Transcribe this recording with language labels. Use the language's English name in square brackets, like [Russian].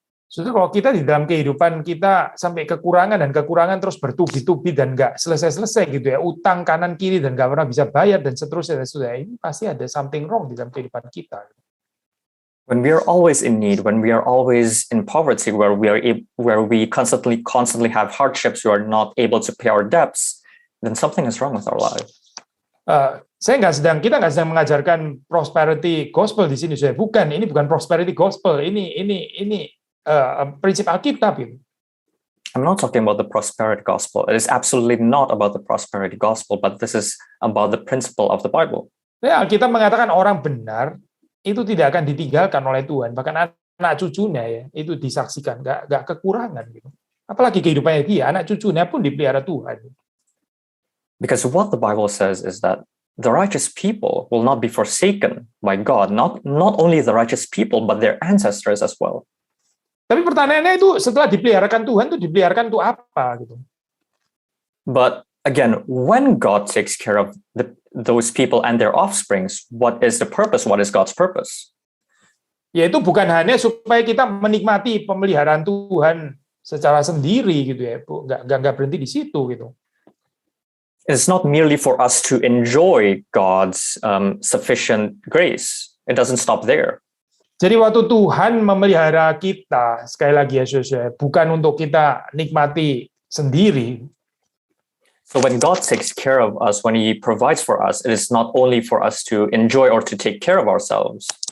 [Indonesian] Jadi kalau kita di dalam kehidupan kita sampai kekurangan terus bertubi-tubi dan nggak selesai-selesai gitu ya, utang kanan kiri dan nggak pernah bisa bayar dan seterusnya, ini pasti ada [English] something wrong [Indonesian] di dalam kehidupan kita. [English] When we are always in need, when we are always in poverty, where we constantly have hardships, we are not able to pay our debts, then something is wrong with our life. [Indonesian] Kita nggak sedang mengajarkan prosperity gospel di sini, saya bukan. Ini bukan prosperity gospel. Ini prinsip Alkitab itu. [English] I'm not talking about the prosperity gospel. It is absolutely not about the prosperity gospel, but this is about the principle of the Bible. [Indonesian] Ya, Alkitab mengatakan orang benar itu tidak akan ditinggalkan oleh Tuhan, bahkan anak cucunya ya itu disaksikan nggak kekurangan gitu. Apalagi kehidupannya dia, anak cucunya pun dipelihara Tuhan. [English] Because what the Bible says is that the righteous people will not be forsaken by God, not only the righteous people, but their ancestors as well. [Indonesian] Tapi pertanyaannya itu setelah dipeliharakan Tuhan itu dipeliharakan untuk apa gitu? [English] But again, when God takes care of those people and their offsprings, what is the purpose? What is God's purpose? [Indonesian] Yaitu bukan hanya supaya kita menikmati pemeliharaan Tuhan secara sendiri gitu ya, nggak berhenti di situ gitu. [English] It's not merely for us to enjoy God's sufficient grace. It doesn't stop there. [Indonesian] Jadi waktu Tuhan memelihara kita, sekali lagi ya saudara, bukan untuk kita nikmati sendiri. [English] So when God takes care of us, when He provides for us, it is not only for us to enjoy or to take care of ourselves.